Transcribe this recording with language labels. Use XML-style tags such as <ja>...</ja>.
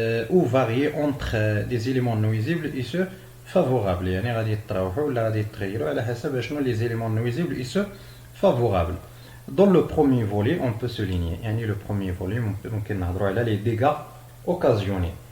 <fr>ou varier entre des éléments nuisibles et ceux favorables.</fr> <ar>يعني غادي يتراوحوا ولا غادي يتغيروا على حسب شنو</ar> <fr>les éléments nuisibles et ceux favorables. Dans le premier volet, on peut souligner يعني le premier volet</fr> <ar>ممكن نهضروا على</ar> <fr>les dégâts occasionnés.</fr>